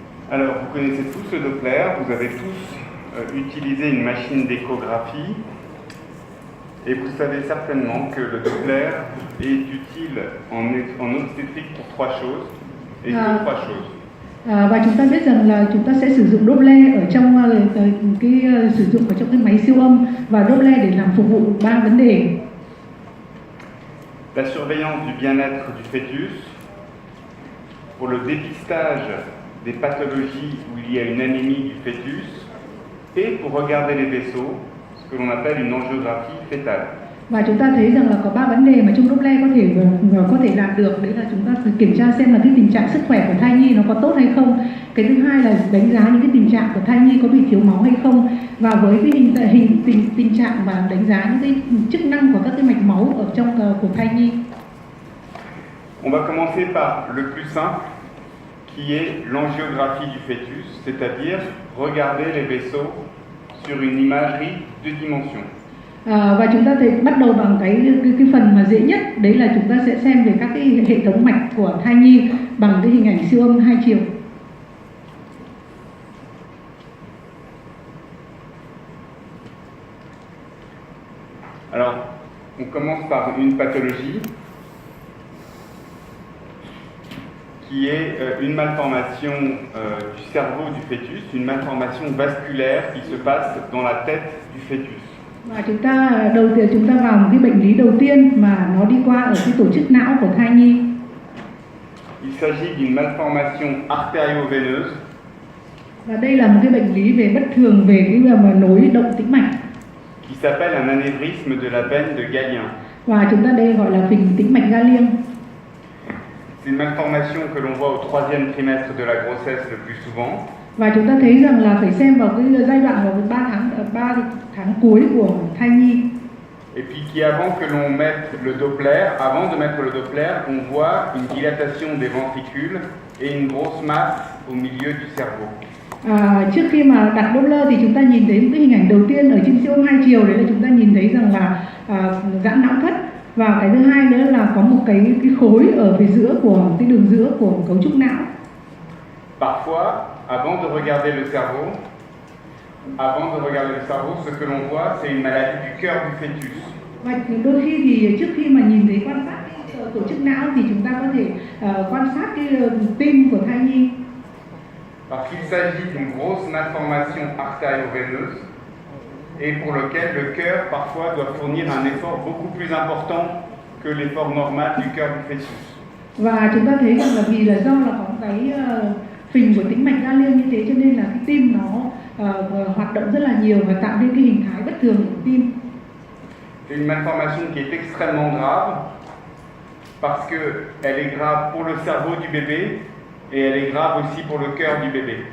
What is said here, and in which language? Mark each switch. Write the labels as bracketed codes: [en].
[fr] Alors, vous connaissez tous le Doppler, vous avez tous utilisé une machine d'échographie et vous savez certainement que le Doppler est utile en obstétrique pour trois choses et que trois choses. [vi] Và chúng ta biết rằng là chúng ta sẽ sử dụng Doppler ở trong sử dụng ở trong cái máy siêu âm và Doppler để làm phục vụ ba vấn đề. [fr] La surveillance du bien-être du fœtus, pour le dépistage des pathologies où il y a une anémie du fœtus, et pour regarder les vaisseaux, ce que l'on appelle une angiographie fœtale. [vi] Và chúng ta thấy rằng là có ba vấn đề mà trong Doppler có thể làm được, đấy là chúng ta phải kiểm tra xem là cái tình trạng sức khỏe của thai nhi nó có tốt hay không. Cái thứ hai là đánh giá những cái tình trạng của thai nhi có bị thiếu máu hay không, và với cái tình trạng và đánh giá những cái chức năng của các cái mạch máu ở trong của thai nhi. [fr] On va commencer par le plus simple, qui est l'angiographie du fœtus, c'est-à-dire regarder les vaisseaux sur une imagerie deux dimensions. [vi] Và chúng ta thấy bắt đầu bằng cái phần mà dễ nhất, đấy là chúng ta sẽ xem về các cái hệ thống mạch của thai nhi bằng cái hình ảnh siêu âm hai chiều. [fr] Alors, on commence par une pathologie qui est une malformation du cerveau du fœtus, une malformation vasculaire qui se passe dans la tête du fœtus. [vi] Và chúng ta vào một cái bệnh lý đầu tiên mà nó đi qua ở cái tổ chức não của thai nhi. [fr] Il s'agit d'une malformation artério-veineuse. [vi] Và đây là một cái bệnh lý về bất thường về cái nối động tĩnh mạch. [fr] Qui s'appelle un anévrisme de la veine de Galien. [vi] Và chúng ta đây gọi là phình tĩnh mạch Galien. [fr] C'est une malformation que l'on voit au troisième trimestre de la grossesse le plus souvent. [vi] Và chúng ta thấy rằng là phải xem vào cái giai đoạn vào 3 tháng cuối của thai nhi. [fr] Et puis qui avant que l'on mette le Doppler, avant de mettre le Doppler, on voit une dilatation des ventricules et une grosse masse au milieu du cerveau. [vi] Trước khi mà đặt Doppler thì chúng ta nhìn thấy cái hình ảnh đầu tiên ở trên siêu âm hai chiều, đấy là chúng ta nhìn thấy rằng là giãn não thất, và cái thứ hai nữa là có một cái khối ở phía giữa của cái đường giữa của cấu trúc não. [fr] Parfois, avant de regarder le cerveau, ce que l'on voit, c'est une maladie du cœur du fœtus. [vi] Và đôi khi thì trước khi mà nhìn thấy quan sát cái tổ chức não thì chúng ta có thể quan sát cái tim của thai nhi. [fr] Parce qu'il s'agit d'une grosse malformation artério-veineuse et pour lequel le cœur parfois doit fournir un effort beaucoup plus important que l'effort normal du cœur du fœtus. [vi] Và chúng ta thấy rằng là vì là do là có cái phình của tĩnh mạch Galien như thế cho nên là cái tim nó hoạt động rất là nhiều và tạo nên cái hình thái bất thường của tim. [fr] C'est une malformation qui est extrêmement grave parce que elle est grave pour le cerveau du bébé et elle est grave aussi pour le cœur du bébé.